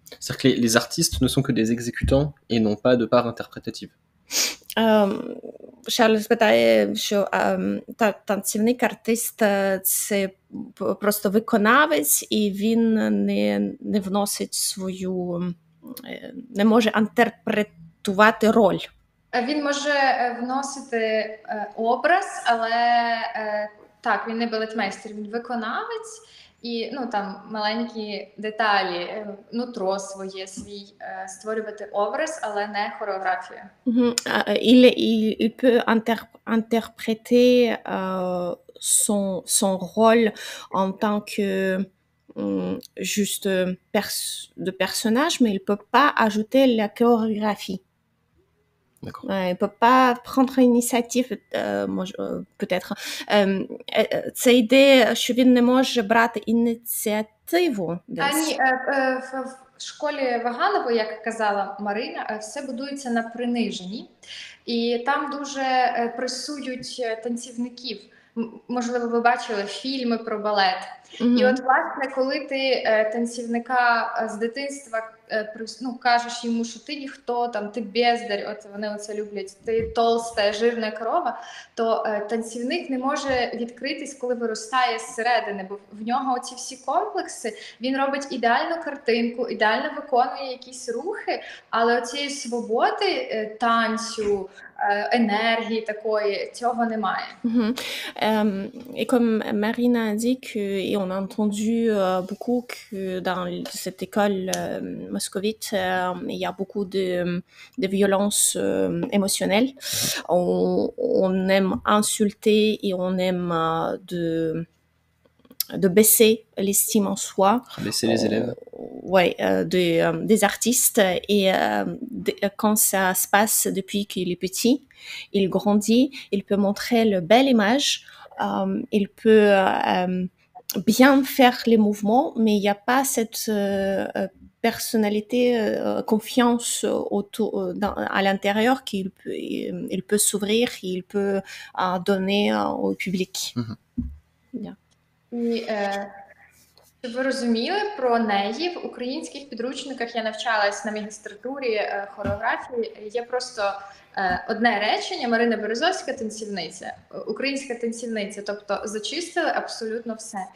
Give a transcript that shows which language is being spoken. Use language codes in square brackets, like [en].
[fr] C'est-à-dire que les artistes ne sont que des exécutants et n'ont pas de part interprétative. [uk] Шарль спитає, що танцівник, артист – це просто виконавець, і він не вносить свою, не може інтерпретувати роль. Він може вносити образ, але так, він не балетмейстер, він виконавець. І там маленькі деталі, нутро своє, свій, створювати образ, але не хореографію. [fr] Il peut interpréter son rôle en tant que juste de personnage, mais il peut pas ajouter la chorégraphie. D'accord. Il peut pas prendre l'initiative, peut-être. [uk] Ця ідея, що він не може брати ініціативу десь. В школі Ваганової, як казала Марина, все будується на приниженні. І там дуже пресують танцівників. Можливо, ви бачили фільми про балет. І от, власне, коли ти танцівника з дитинства кажеш йому, що ти ніхто, ти бездарь, вони оце люблять, ти толста, жирна корова, то танцівник не може відкритись, коли виростає зсередини, бо в нього оці всі комплекси, він робить ідеальну картинку, ідеально виконує якісь рухи, але оцієї свободи, танцю, énergie такої, цього немає. [fr] Et comme Marina a dit et on a entendu beaucoup que dans cette école moscovite, il y a beaucoup de violences émotionnelles. On aime insulter et on aime de baisser l'estime en soi. Baisser les élèves. Ouais, des artistes. Et quand ça se passe depuis qu'il est petit, il grandit, il peut montrer une belle image, il peut bien faire les mouvements, mais il n'y a pas cette personnalité, confiance à l'intérieur qu'il peut s'ouvrir, il peut donner au public. [en] Yeah. [uk] І щоб ви розуміли, про неї в українських підручниках, я навчалась на магістратурі хореографії, є просто одне речення: Марина Березовська танцівниця, українська танцівниця, тобто зачистили абсолютно все.